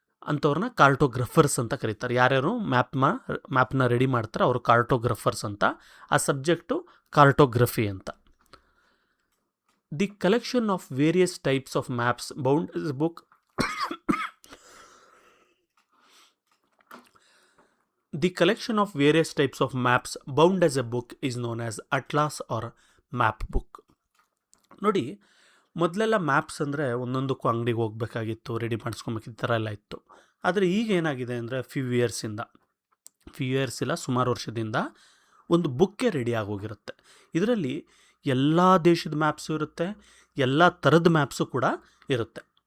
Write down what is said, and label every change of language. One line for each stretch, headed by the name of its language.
Kannada: ಅಂಥವ್ರನ್ನ ಕಾರ್ಟೋಗ್ರಫರ್ಸ್ ಅಂತ ಕರೀತಾರೆ. ಯಾರ್ಯಾರು ಮ್ಯಾಪ್ನ ರೆಡಿ ಮಾಡ್ತಾರೆ ಅವರು ಕಾರ್ಟೋಗ್ರಫರ್ಸ್ ಅಂತ. ಆ ಸಬ್ಜೆಕ್ಟು ಕಾರ್ಟೋಗ್ರಫಿ ಅಂತ.
English: The collection of various types of maps bound is book. The collection of various types of maps bound as a book is known as atlas or map book.
Kannada: ನೋಡಿ, ಮೊದಲೆಲ್ಲ ಮ್ಯಾಪ್ಸ್ ಅಂದರೆ ಒಂದೊಂದಕ್ಕೂ ಅಂಗಡಿಗೆ ಹೋಗ್ಬೇಕಾಗಿತ್ತು, ರೆಡಿ ಮಾಡಿಸ್ಕೊಬೇಕಿತ್ತು, ಈ ಥರ ಎಲ್ಲ ಇತ್ತು. ಆದರೆ ಈಗ ಏನಾಗಿದೆ ಅಂದರೆ ಫ್ಯೂ ಇಯರ್ಸ್ ಇಲ್ಲ, ಸುಮಾರು ವರ್ಷದಿಂದ ಒಂದು ಬುಕ್ಕೇ ರೆಡಿ ಆಗೋಗಿರುತ್ತೆ. ಇದರಲ್ಲಿ ಎಲ್ಲ ದೇಶದ ಮ್ಯಾಪ್ಸು ಇರುತ್ತೆ, ಎಲ್ಲ ಥರದ ಮ್ಯಾಪ್ಸು ಕೂಡ ಇರುತ್ತೆ.